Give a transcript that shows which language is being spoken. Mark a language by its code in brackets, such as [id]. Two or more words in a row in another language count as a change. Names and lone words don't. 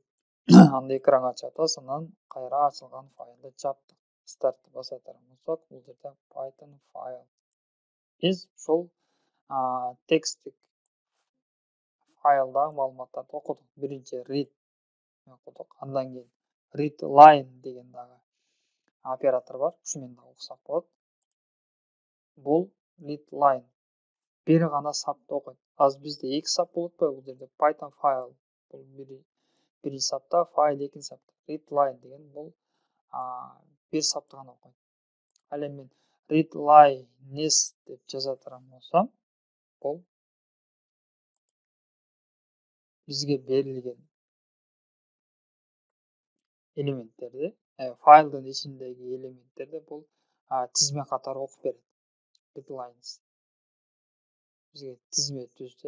[ky] Аны экранга чыгып атабыз, анан кайра ачылган файлды жаптык. Стартты баса турган болсок, бул жерде Python файл. Биз ушул тексттик файлдагы маалыматтарды окудук. Биринчи read окудук, андан кийин [en] read line [ky] деген дагы оператор бар. Ушу менен дагы окусак болот. Бул [en] read line [ky] бир гана сапты окуйт. Азыр бизде 2 сап болуп атпайбы бул жерде? Python файл бул биринчи сапта, файл экинчи сапта. [en] Read line [ky] деген бул бир сапты гана окуйт. Ал эми мен [en] read lines [ky] деп жаза турган болсом, бул бизге берилген элементтерди, файлдын ичиндеги элементтерди бул тизме катары окуп берет. Readlines бизге тизме түздү.